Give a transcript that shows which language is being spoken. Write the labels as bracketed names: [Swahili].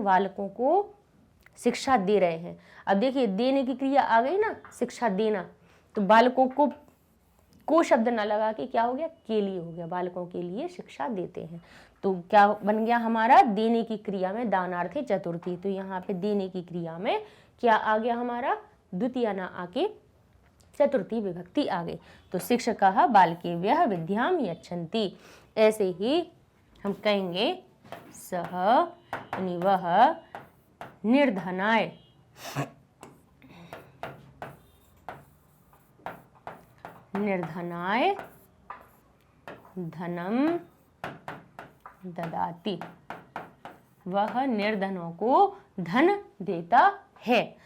[Hindi] बालकों को शिक्षा दे रहे हैं। अब देखिए देने की क्रिया आ गई ना, शिक्षा देना, तो बालकों को शब्द ना लगा के क्या हो गया? के लिए हो गया, बालकों के लिए शिक्षा देते हैं। तो क्या बन गया हमारा? देने की क्रिया में दानार्थे चतुर्थी। तो यहाँ पे देने की क्रिया में क्या आ गया हमारा? द्वितीय ना आके चतुर्थी विभक्ति आ गई। [Sanskrit] तो शिक्षकः बालकेभ्यः विद्याम यच्छन्ति। [Hindi] ऐसे ही हम कहेंगे सह, यानी वह, [Sanskrit] निर्धनाय, निर्धनाय धनम ददाति, [Hindi] वह निर्धनों को धन देता है।